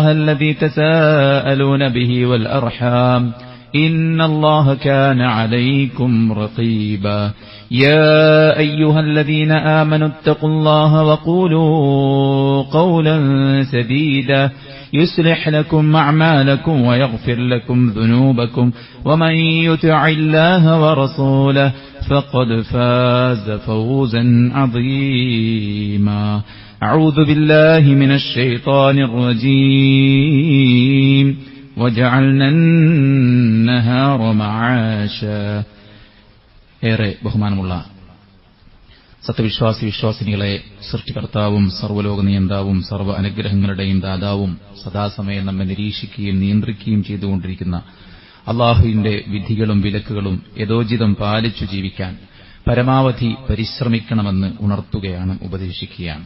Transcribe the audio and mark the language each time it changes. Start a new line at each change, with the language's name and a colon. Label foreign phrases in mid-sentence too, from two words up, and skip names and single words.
Arabic: الذي تساءلون به والأرحام إن الله كان عليكم رقيبا يا أيها الذين آمنوا اتقوا الله وقولوا قولا سديدا يصلح لكم أعمالكم ويغفر لكم ذنوبكم ومن يطع الله ورسوله فقد فاز فوزا عظيما أعوذ بالله من الشيطان الرجيم وجعلنا النهار معاشا
Malayalam: ഏറെ ബഹുമാനമുള്ള സത്യവിശ്വാസി വിശ്വാസിനികളെ സൃഷ്ടികർത്താവും സർവ്വലോക നിയന്താവും സർവ്വ അനുഗ്രഹങ്ങളുടെയും ദാതാവും സദാസമയം നമ്മെ നിരീക്ഷിക്കുകയും നിയന്ത്രിക്കുകയും ചെയ്തുകൊണ്ടിരിക്കുന്ന അള്ളാഹുവിന്റെ വിധികളും വിലക്കുകളും യഥോചിതം പാലിച്ചു ജീവിക്കാൻ പരമാവധി പരിശ്രമിക്കണമെന്ന് ഉണർത്തുകയാണ്, ഉപദേശിക്കുകയാണ്.